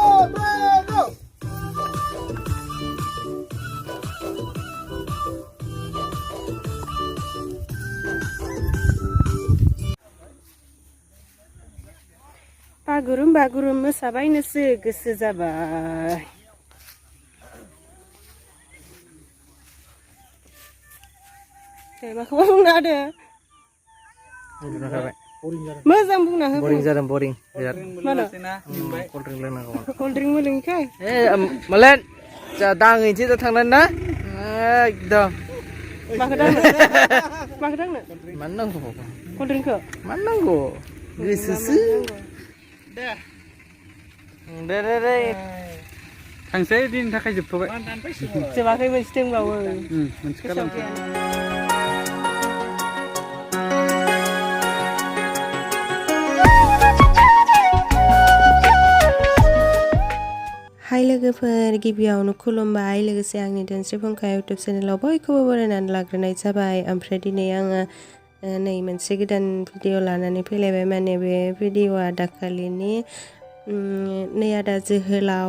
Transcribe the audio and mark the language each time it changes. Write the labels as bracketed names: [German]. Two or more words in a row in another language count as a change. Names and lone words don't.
[Bodo] बागुरुम मोसाबायनोसो गोसो जाबाय माखौबा बुंना होदो मोजां बुंना हो boring जादों boring mana [English] cold drink [Bodo] लोंनांगौ [English] cold drink [Bodo] मोलोंखाय मालेन जा दाङैनोसै दा थांनानै ना एकदम माखौ दांनो मानो नांगौ [English] cold drinkखौ [Bodo] मानो नांगौ गोसोसो दे थांसै दिननि थाखाय जोबथ'बाय जोबाखै मोनसे दंबावो मोनसे खालामसै हाय लोगोफोर गिबियावनो खुलुमबाय लोगोसे आंनि धोनस्रि फुंखा इउटुब चेनेलाव बयखौबो बरायनानै लाग्रोनाय जाबाय ओमफ्राय दिनै आङो नै मोनसे गोदान भिडिअ लानानै फैलायबाय माने बे भिडिअआ दाखालिनि नै आदा जोहोलाव